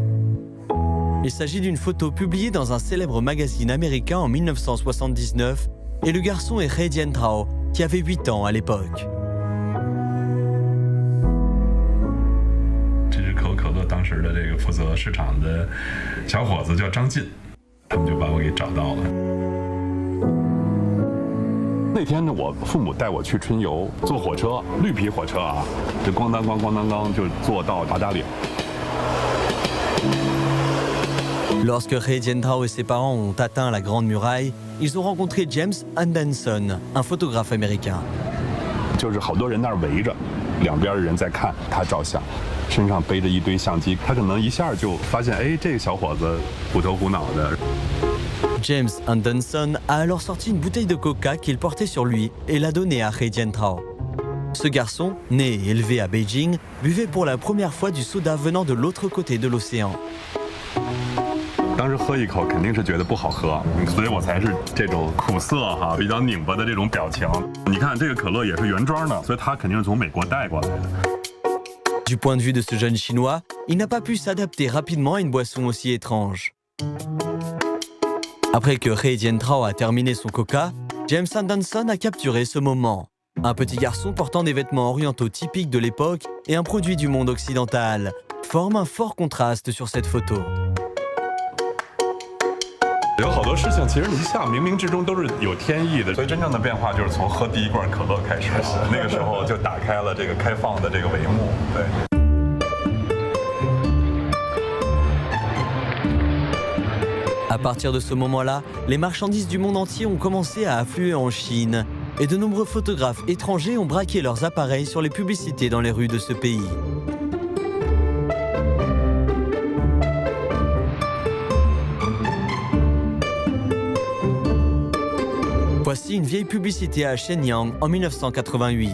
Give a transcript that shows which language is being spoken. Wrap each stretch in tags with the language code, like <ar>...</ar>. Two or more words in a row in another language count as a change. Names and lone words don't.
<fr>Il s'agit d'une photo publiée dans un célèbre magazine américain en 1979 et le garçon est He Jiantao, qui avait 8 ans à l'époque.</fr> <zh>这只可口可乐当时的这个负责市场的小伙子叫张进，他们就把我给找到了。那天呢，我父母带我去春游，坐火车，绿皮火车啊，这咣当咣咣当当就坐到八达岭。</zh> <fr>Lorsque He Jiantao et ses parents ont atteint la Grande Muraille, ils ont rencontré James Anderson, un photographe américain.</fr> <zh>就是好多人那儿围着，两边的人在看他照相，身上背着一堆相机，他可能一下就发现，哎，这个小伙子虎头虎脑的。</zh> <fr>James Anderson a alors sorti une bouteille de coca qu'il portait sur lui et l'a donnée à He Jiantao. Ce garçon, né et élevé à Beijing, buvait pour la première fois du soda venant de l'autre côté de l'océan.</fr> <zh>当时喝一口肯定是觉得不好喝，所以我才是这种苦涩哈，比较拧巴的这种表情。你看这个可乐也是原装的，所以它肯定是从美国带过来的。</zh> <fr>Du point de vue de ce jeune Chinois, il n'a pas pu s'adapter rapidement à une boisson aussi étrange. Après que He Jiantao a terminé son coca, James Anderson a capturé ce moment. Un petit garçon portant des vêtements orientaux typiques de l'époque et un produit du monde occidental forment un fort contraste sur cette photo.</fr> <zh>有好多事情，其实你想，冥冥之中都是有天意的。所以真正的变化就是从喝第一罐可乐开始，那个时候就打开了这个开放的这个帷幕。对。</zh> <fr>À partir de ce moment-là, les marchandises du monde entier ont commencé à affluer en Chine et de nombreux photographes étrangers ont braqué leurs appareils sur les publicités dans les rues de ce pays. Voici une vieille publicité à Shenyang en 1988.</fr>